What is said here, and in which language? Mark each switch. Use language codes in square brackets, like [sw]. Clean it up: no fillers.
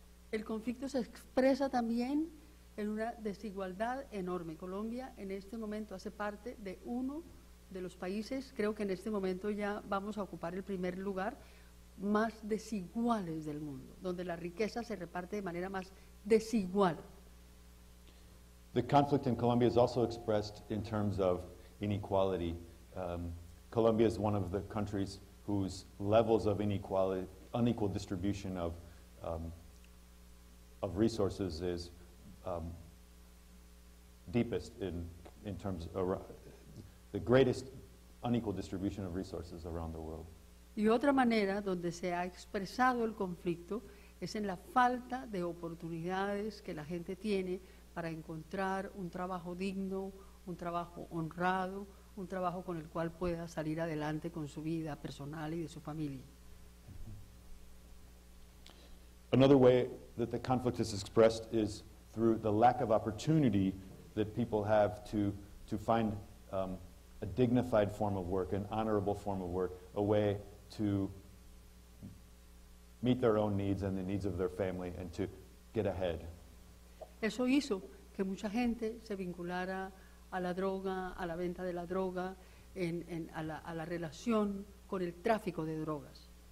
[es] El conflicto se expresa también en una desigualdad enorme. Colombia en este momento hace parte de uno de los países, creo que en este momento ya vamos a ocupar el primer lugar, más desiguales del mundo, donde la riqueza se reparte de manera más desigual. [en] The conflict in Colombia is also expressed in terms of inequality. Colombia is one of the countries whose levels of inequality, unequal distribution of resources is deepest in terms of the greatest unequal distribution of resources around the world. [es] Y otra manera donde se ha expresado el conflicto es en la falta de oportunidades que la gente tiene para encontrar un trabajo digno, un trabajo honrado, un trabajo con el cual pueda salir adelante con su vida personal y de su familia. [en] Another way that the conflict is expressed is through the lack of opportunity that people have to find a dignified form of work, an honorable form of work, a way to meet their own needs and the needs of their family and to get ahead. [es] Eso hizo que mucha gente se vinculara a la droga, a la venta de la droga, a la relación con el tráfico de drogas.